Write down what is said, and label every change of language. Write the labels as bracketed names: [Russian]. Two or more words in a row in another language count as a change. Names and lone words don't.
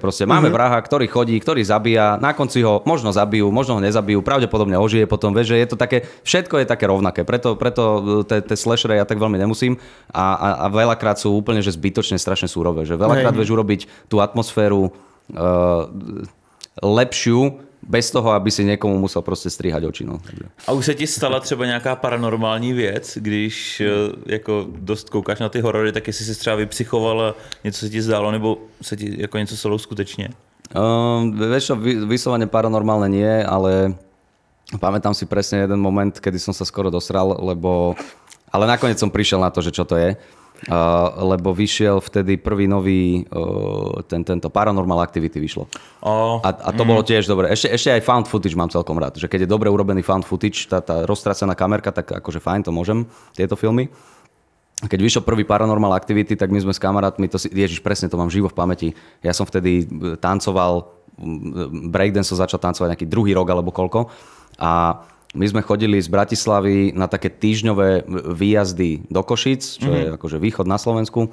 [Slovak] Proste máme vraha, ktorý chodí, ktorý zabíja, na konci ho možno zabijú, možno ho nezabijú, pravdepodobne ožije potom, vieš, že je to také, všetko je také rovnaké. Preto tie slashere ja tak veľmi nemusím a veľakrát sú úplne že zbytočne strašne súrové, že veľakrát vieš urobiť tú atmosféru lepšiu, bez toho, aby si [Czech] někomu musel prostě stříhat oči. No. A už se ti stala třeba nějaká paranormální věc, když jako dost koukáš na ty horory, tak jestli jsi třeba vypsychoval a něco se ti zdálo, nebo se ti jako něco stalo skutečně? [Slovak] Vieš čo, vyslovene paranormálne nie, ale pamätám si presne jeden moment, kedy som sa skoro dosral, ale nakoniec som prišiel na to, že čo to je. Lebo vyšiel vtedy prvý nový tento Paranormal Activity vyšlo. A to bolo tiež dobré. Ešte aj [English] found footage [Slovak] mám celkom rád. Že keď je dobre urobený [English] found footage, [Slovak] tá roztracená kamerka, tak akože fajn, to môžem, tieto filmy. Keď vyšiel prvý Paranormal Activity, tak my sme s kamarátmi, ježiš, presne to mám živo v pamäti. Ja som vtedy tancoval, breakdance som začal tancovať nejaký druhý rok alebo koľko. A my sme chodili z Bratislavy na také týždňové výjazdy do Košic, čo je akože východ na Slovensku.